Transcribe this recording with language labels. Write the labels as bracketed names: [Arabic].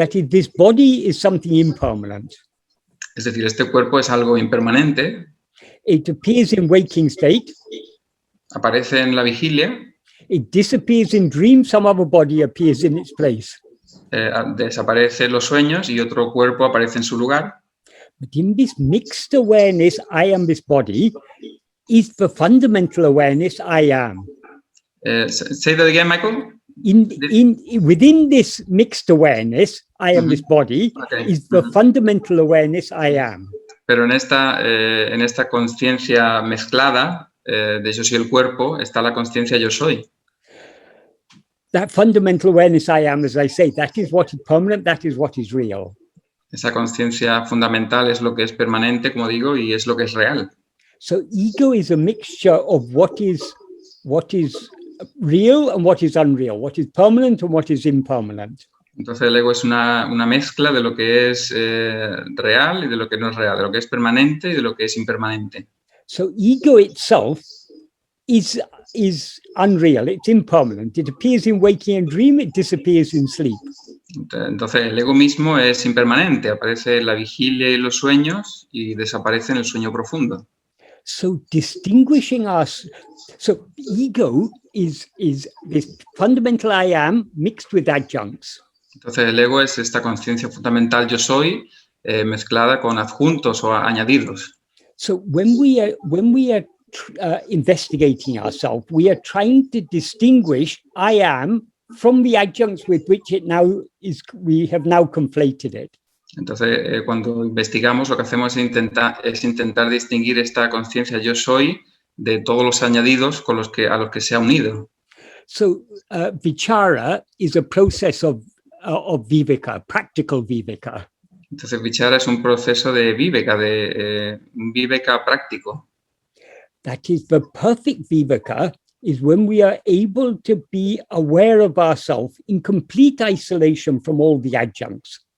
[English] This body is something impermanent. [Spanish] Es decir, este cuerpo es algo impermanente. [English] It appears in waking state. [Spanish] Aparece en la vigilia. [English] It disappears in dream, some other body appears in its place. [Spanish] Desaparece en los sueños y otro cuerpo aparece en su lugar. [English] But in this mixed awareness, I am this body, is the fundamental awareness I am. Say that again, Michael. Within this mixed awareness, I am this body, is the fundamental awareness I am. [Spanish] Pero en esta conciencia mezclada de yo soy el cuerpo, está la conciencia yo soy. [English] That fundamental awareness I am, as I say, that is what is permanent, that is what is real. [Spanish] Esa conciencia fundamental es lo que es permanente, como digo, y es lo que es real. [English] So ego is a mixture of what is real and what is unreal, what is permanent and what is impermanent. [Spanish] Entonces el ego es una mezcla de lo que es real y de lo que no es real, de lo que es permanente y de lo que es impermanente. [English] So ego itself is unreal, it's impermanent. It appears in waking and dream, it disappears in sleep. [Spanish] Entonces, el ego mismo es impermanente, aparece en la vigilia y los sueños y desaparece en el sueño profundo. [English] So distinguishing us, so ego is this fundamental I am mixed with adjuncts. [Spanish] Entonces, el ego es esta conciencia fundamental yo soy mezclada con adjuntos o añadidos. [English] So when we are investigating ourselves, we are trying to distinguish I am from the adjuncts with which it now is. We have now conflated it. [Spanish] Entonces, cuando investigamos, lo que hacemos es intentar distinguir esta conciencia yo soy de todos los añadidos a los que se ha unido. [English] So vichara is a process of vivēka, practical vivēka. [Spanish] Entonces, vichara es un proceso de vivēka, un vivēka práctico. [English] That is, the perfect vivēka is when we are able to be aware of ourselves in complete isolation from all the adjuncts.